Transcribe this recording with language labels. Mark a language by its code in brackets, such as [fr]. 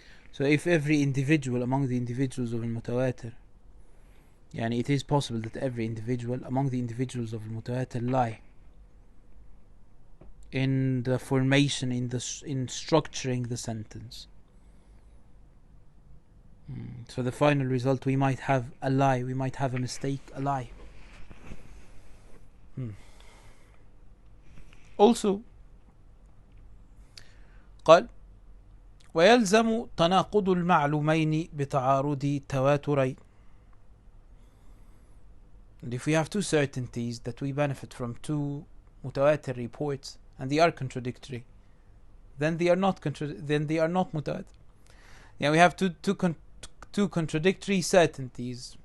[en] So if every individual among the individuals of al-Mutawatir, يعني it is possible that every individual among the individuals of al-Mutawatir lie in the formation, in structuring the sentence. So the final result, we might have a lie, we might have a mistake, a lie. [ar] Also, قال ويلزم تناقض المعلومين بتعارض تواترين. [en] And if we have two certainties that we benefit from two mutawatir reports and they are contradictory, then they are not mutawatir. Yeah, we have two contradictory certainties.